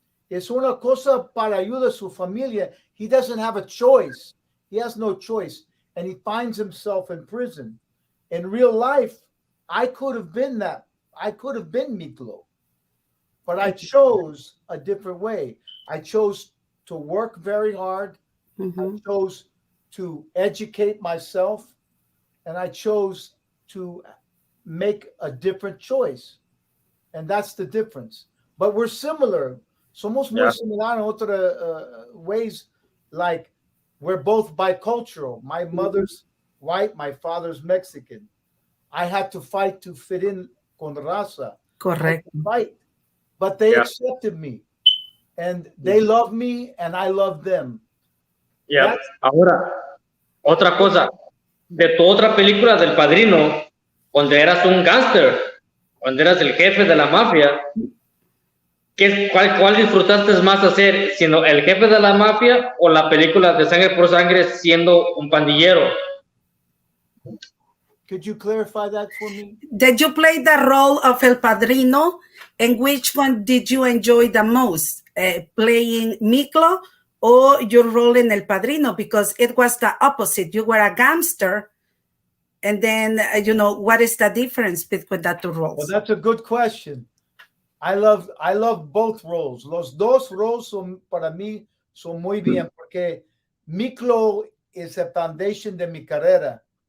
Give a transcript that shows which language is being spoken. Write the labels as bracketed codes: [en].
[es] Es una cosa para ayudar a su familia. [en] He doesn't have a choice. He has no choice, and he finds himself in prison. In real life, I could have been that. I could have been Miklo, but I chose a different way. I chose to work very hard. Mm-hmm. I chose to educate myself, and I chose to make a different choice. And that's the difference. But we're similar. [es] Somos muy similar [en] in [es] otras [en] ways, like we're both bicultural. My mother's white, my father's Mexican. I had to fight to fit in [es] con raza. [en] Correct. Fight. But they accepted me. And they love me and I love them. Yeah. [es] Ahora, otra cosa. De tu otra película del Padrino, donde eras un gángster, cuando eras el jefe de la mafia, ¿cuál disfrutaste más hacer? ¿Siendo el jefe de la mafia o la película de Sangre por Sangre siendo un pandillero? [en] Could you clarify that for me? Did you play the role of El Padrino? And which one did you enjoy the most? Playing Miklo or your role in El Padrino? Because it was the opposite. You were a gangster. And then, what is the difference between the two roles? Well, that's a good question. I love both roles. [es] Los dos roles para mí son muy bien porque Miklo [en] is the foundation [es] de mi carrera.